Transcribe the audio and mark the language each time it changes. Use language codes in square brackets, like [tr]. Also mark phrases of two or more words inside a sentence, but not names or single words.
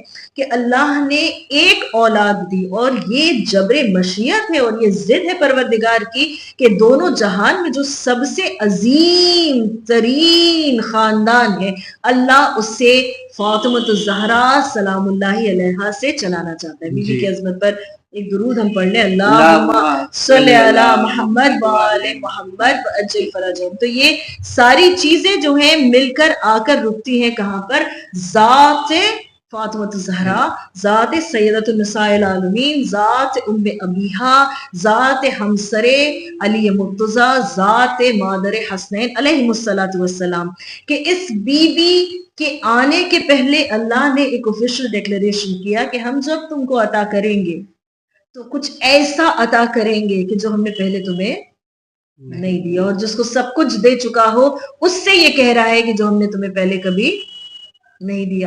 [ur] کہ اللہ نے ایک اولاد دی اور یہ جبر مشیت ہے اور یہ ضد ہے پروردگار کی کہ دونوں جہان میں جو سب سے عظیم ترین خاندان ہے اللہ اس سے فاطمہ الزہرا [ar] سلام اللہ علیہا [ur] سے چلانا چاہتا ہے. بیوی کی عظمت پر ایک درود ہم پڑھ لیں، [ar] اللہم صلی علی محمد وآل محمد وعجل فرجہم. [ur] تو یہ ساری چیزیں جو ہیں مل کر آ کر رکتی ہیں کہاں پر؟ ذات فاطمہ زہرا، ذات [ar] سيدة نساء العالمين, [ur] ذات ام ابیہا، ذات ہمسر علی مرتضیٰ، ذات مادر حسنین [ar] عليهم الصلاة والسلام, [ur] کہ اس بی بی کے آنے کے پہلے اللہ نے ایک [en] official declaration [ur] کیا کہ ہم جب تم کو عطا کریں گے تو کچھ ایسا عطا کریں گے کہ جو ہم نے پہلے تمہیں نہیں دیا، اور جس کو سب کچھ دے چکا ہو اس سے یہ کہہ رہا ہے کہ جو ہم نے تمہیں پہلے کبھی نہیں دیا.